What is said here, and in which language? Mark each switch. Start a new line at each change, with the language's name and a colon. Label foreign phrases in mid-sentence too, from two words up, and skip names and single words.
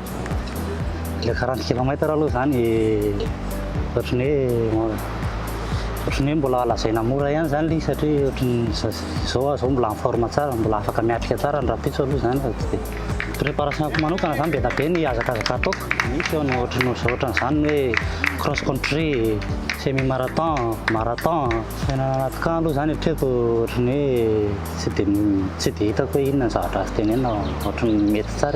Malagasy: Le 40 km aloha zany ohatrany hoe mbola lazaina mora ihany zany le satria ohatrany zao mbola
French: en forme
Malagasy: tsara, mbola afaka miatrika tsara ny rapitso aloha zany fa tsy dia préparation-ko manokana zany be da be ny hazakazaka ataoko. Misy eo ny ohatran'izany hoe
English: cross country,
Malagasy: semi marathon, marathon. Anaty camp aloha zany hatreko ohatrany hoe tsy dia hitako hoe inona ny zavatra azo tenenina ohatrany mety tsara.